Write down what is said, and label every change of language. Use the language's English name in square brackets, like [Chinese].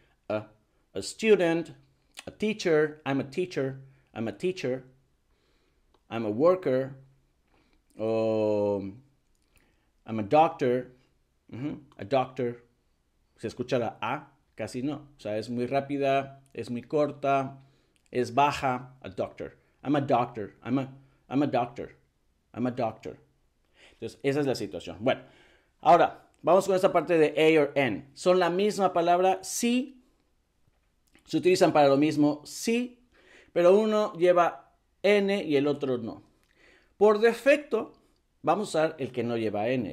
[English] A student, a teacher, I'm a teacher, I'm a teacher, I'm a worker, I'm a doctor, a doctor. [Spanish] Se escucha la A, casi no. O sea, es muy rápida, es muy corta, es baja, [English] a doctor. I'm a doctor, I'm a doctor, I'm a doctor. [Spanish] Entonces, esa es la situación. Bueno, ahora, vamos con esta parte de A o N. Son la misma palabra, sí. Se utilizan para lo mismo, sí. Pero uno lleva N y el otro no. Por defecto, vamos a usar el que no lleva N.